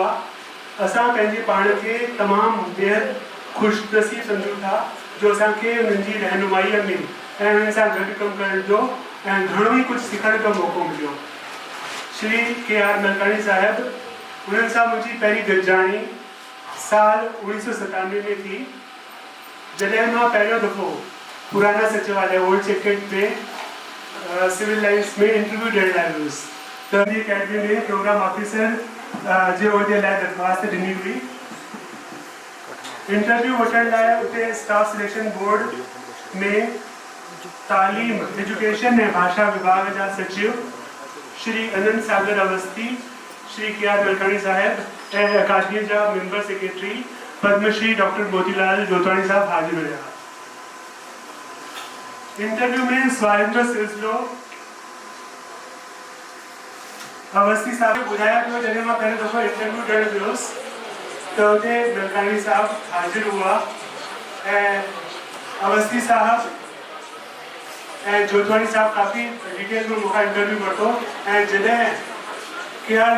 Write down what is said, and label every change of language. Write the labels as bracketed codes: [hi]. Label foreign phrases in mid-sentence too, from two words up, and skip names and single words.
[sd] असां पंहिंजे पाण खे तमामु बेहद ख़ुशनसीब सम्झूं था जो असांखे उन्हनि जी रहनुमाईअ में ऐं उन्हनि सां गॾु कमु करण जो ऐं घणो ई कुझु सिखण जो मौक़ो मिलियो। श्री के.आर. मलकानी साहिब उन्हनि सां मुंहिंजी पहिरीं गॾिजाणी साल 1997 में थी, जॾहिं मां पहिरियों दफ़ो पुराना सचिवालय [en] Old Secret [sd] में सिविल लाइन्स में इंटरव्यू ॾियण लाइ वियुसि त सिंधी अकेडमी में [en] Program Officer [sd] जे उहिदे लाइ दरख़्वास्त ॾिनी हुई। इंटरव्यू वठण लाइ उते स्टाफ सिलेक्शन बोर्ड में तालीम एजुकेशन ऐं भाषा विभाग जा सचिव श्री अनंत सागर अवस्थी, श्री के.आर. मलकानी साहिब ऐं अकादमी जा [en] Member Secretary [sd] पद्मश्री डॉक्टर मोतीलाल जोतवाणी साहिब हाज़िर हुआ। इंटरव्यू में सवालनि जो सिलसिलो अवस्थी साहब ॿुधाया पियो। जॾहिं मां पहिरियों दफ़ो इंटरव्यू ॾियण वियुसि त हुते मलकानी साहब हाज़िर हुआ ऐं अवस्थी साहब ऐं जोतवाणी साहब काफ़ी डिटेल में मूंखां इंटरव्यू वरितो ऐं जॾहिं के.आर.